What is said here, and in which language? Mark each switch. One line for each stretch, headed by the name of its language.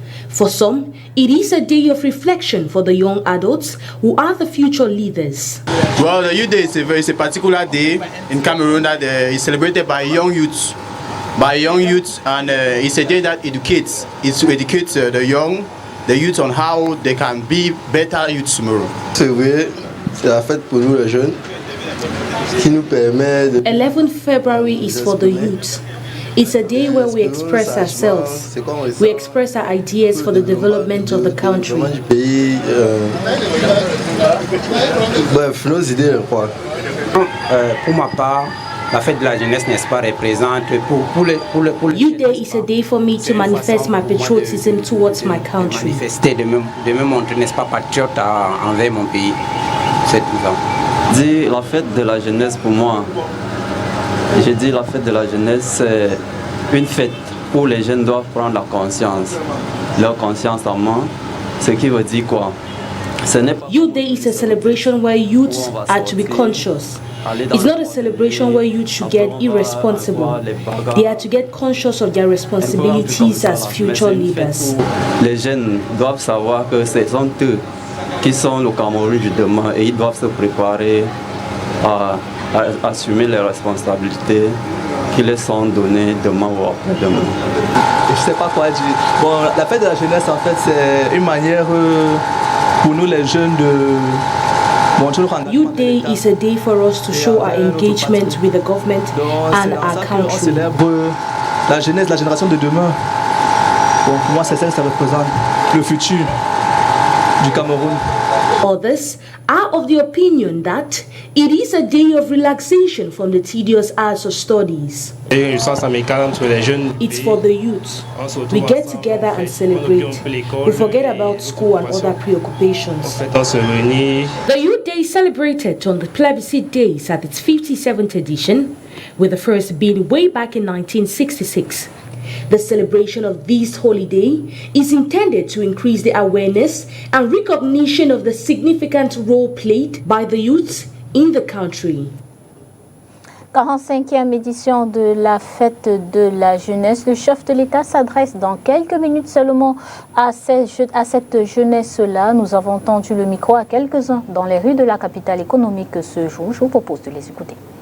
English: For some, it is a day of reflection for the young adults who are the future leaders. Well, the Youth Day is a particular day in Cameroon that is celebrated by young youths. And it's a day that educates. It's to educate the youth on how they can be better youths tomorrow.
French: C'est vrai, c'est la fête pour nous les jeunes qui nous permet de...
English: 11th February is for the youth. It's a day where we express ourselves. We express our ideas for the development of the country.
French: Bref, nos idées, quoi. Pour ma part, la fête de la jeunesse, n'est-ce pas, représente pour
English: Youth Day is a day for me to manifest my patriotism towards my country.
French: Manifester de me montrer, n'est-ce pas, patriote envers mon pays. C'est tout ça. Dis la fête de la jeunesse pour moi. Je dis la fête de la jeunesse, c'est une fête où les jeunes doivent prendre leur conscience en main. Ce qui veut dire quoi?
English: Youth Day is a celebration where youths are to be conscious. It's not a celebration where youth should get irresponsible. They are to get conscious of their responsibilities as future leaders.
French: Les jeunes doivent savoir que ce sont eux qui sont le Cameroun du demain et ils doivent se préparer à assumer les responsabilités qui les sont données demain ou après-demain. Je sais pas quoi dire. Bon, la fête de la jeunesse, en fait, c'est une manière pour nous les jeunes de montrer notre engagement.
English: Youth Day is a day for us to show our engagement with the government and our country.
French: On célèbre la jeunesse, la génération de demain. Bon, pour moi, c'est ça que ça représente, le futur du Cameroun.
English: Others are of the opinion that it is a day of relaxation from the tedious hours of studies. It's for the youth. We get together and celebrate. We forget about school and other preoccupations. The Youth Day is celebrated on the plebiscite days at its 57th edition, with the first being way back in 1966. The celebration of this holiday is intended to increase the awareness and recognition of the significant role played by the youths in the country.
French: 45e édition de la fête de la jeunesse. Le chef de l'État s'adresse dans quelques minutes seulement à cette jeunesse-là. Nous avons tendu le micro à quelques-uns dans les rues de la capitale économique ce jour. Je vous propose de les écouter.